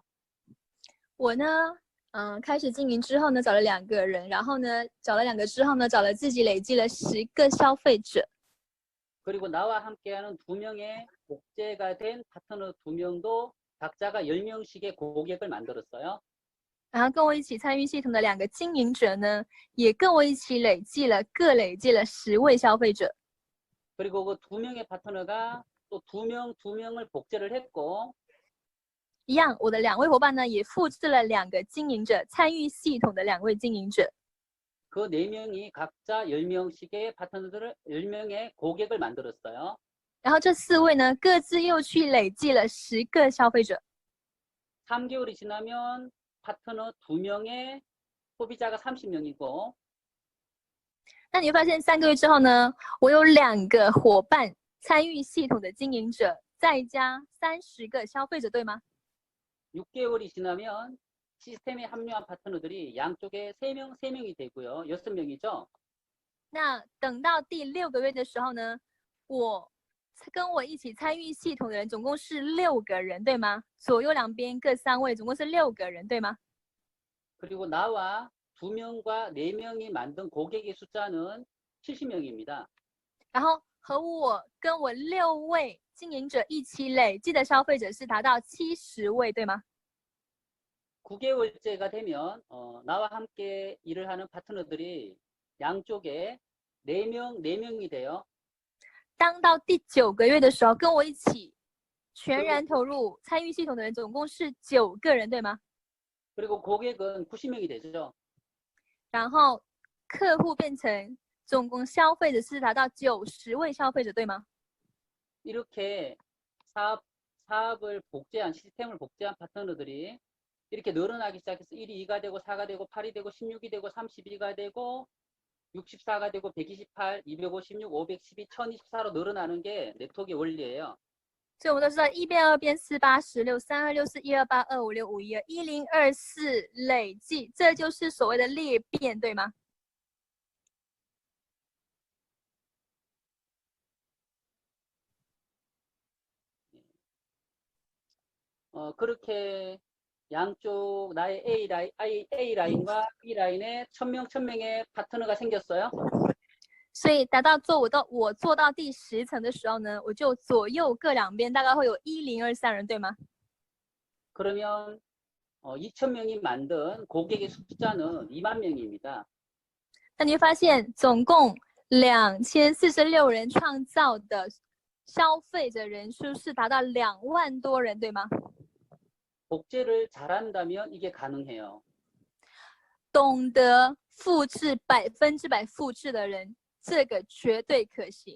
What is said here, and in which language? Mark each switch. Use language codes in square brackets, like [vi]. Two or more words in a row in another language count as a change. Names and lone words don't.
[zh] 我呢开始经营之后呢，找了2个人，然后呢找了2个之后呢，找了自己累积了10个消费者。 [ko] 그리고 나와 함께하는 2명의 복제가 된 파트너 2명도 각자가 10명씩의 고객을 만들었어요. [zh] 然后跟我一起参与系统的2个经营者呢，也跟我一起各累计了10位消费者。 [ko] 그리고 그 2명의 파트너가 또 2명을 복제를 했고 [zh] 一样，我的2位伙伴呢，也复制了2个经营者，参与系统的2位经营者。 [ko] 그 4명이 각자 10명씩의 파트너들을 10명의 고객을 만들었어요. [zh] 然后这4位呢，各自又去累计了10个消费者。 [ko] 3개월이 지나면 파트너 2명의 소비자가 30명이고 [zh] 那你会发现3个月之后呢，我有2个伙伴参与系统的经营者，再加30个消费者，对吗？ [ko] 6개월이 지나면 시스템에 합류한 파트너들이 양쪽에 3명이 되고요. 6명이죠. [zh] 那等到第6个月的时候呢，跟我一起参与系统的人总共是6个人，对吗？左右两边各3位，总共是6个人，对吗？ [ko] 그리고 나와 2명과 4명이 만든 고객의 숫자는 70명입니다. [zh] 然后跟我6位经营者一起累计的消费者是達到70位，对吗？ [ko] 9개월째가 되면 나와 함께 일을 하는 파트너들이 양쪽에 4명이 돼요. [zh] 当到第9个月的时候，跟我一起全然投入参与系统的人总共是9个人，对吗？ [ko] 그리고 고객은 90명이 되죠. [zh] 然后客户变成总共消费者是达到90位消费者，对吗？ [ko] 이렇게 시스템을 복제한 파트너들이 이렇게 늘어나기 시작해서 1이 2가 되고 4가 되고 8이 되고 16이 되고 32가 되고 64가 되고 128, 256, 512, 1024로 늘어나는 게 네트워크의 원리예요. [zh] 所以我们都知道1变2变4 8 16 32 64 128 256 512 1024累计，这就是所谓的裂变，对吗？ [ko] 그렇게 양쪽 나의 A 라인과 B 라인에 1000명의 파트너가 생겼어요. [zh] 所以达到我做到第10层的时候呢，我就左右各两边大概会有1023人，对吗？ [ko] 그러면 2000명이 만든 고객의 숫자는 2만 명입니다. [zh] 那你会发现总共2046人创造的消费者人数是达到2万多人，对吗？ [ko] 복제를 잘한다면 이게 가능해요. [zh] 懂得复制100%复制的人，这个绝对可行。